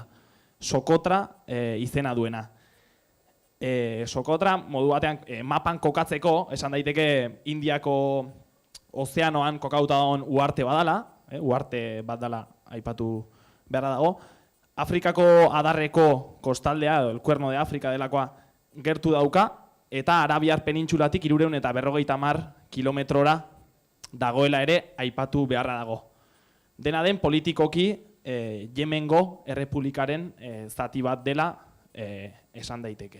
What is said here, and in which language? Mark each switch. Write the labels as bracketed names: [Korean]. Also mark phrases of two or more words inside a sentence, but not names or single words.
[Basque] Sokotra izena duena. Sokotra, modu batean, mapan kokatzeko, esan daiteke Indiako ozeanoan kokauta dagoen uharte badala, uharte bat dela aipatu beharra dago, Afrikako adarreko kostaldea, [Spanish] el Cuerno de Afrika [Basque] delakoa, gertu dauka, eta Arabiar penintxulatik 350 kilometrora dagoela ere aipatu beharra dago. Dena den politikoki Yemengo errepublikaren zati bat dela esan daiteke.